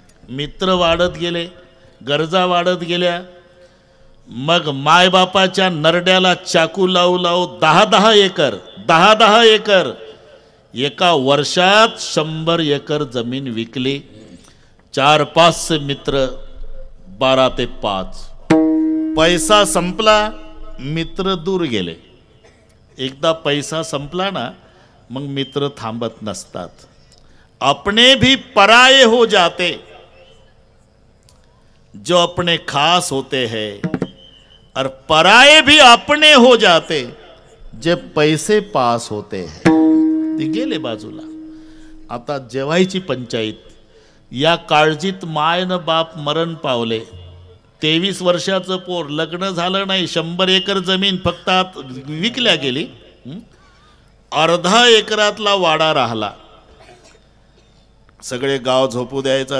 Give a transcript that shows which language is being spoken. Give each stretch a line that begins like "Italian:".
Marathi: मित्र वाढत गेले, गरजा वाढत गेल्या. मग मायबापाच्या नरड्याला चाकू लावू लावू 10-10 एकर 10-10 एकर एका वर्षात 100 एकर जमीन विकली. 4-5 मित्र, 12 ते 5. पैसा संपला, मित्र दूर गेले. एकदा पैसा संपला ना, मग मित्र थांबत नसतात.
Hindi: अपने भी पराये हो जाते जो अपने खास होते हैं, और पराये भी अपने हो जाते जब पैसे पास होते हैं.
Marathi: ते गेले बाजूला. आता जेवायची पंचायत. या काळजीत माय न बाप मरण पावले. 23 वर्षाचं पोर, लग्न झालं नाही, 100 एकर जमीन फक्त विकल्या गेली. अर्धा एकरातला वाडा राहिला. सगळे गाव झोपू द्यायचा.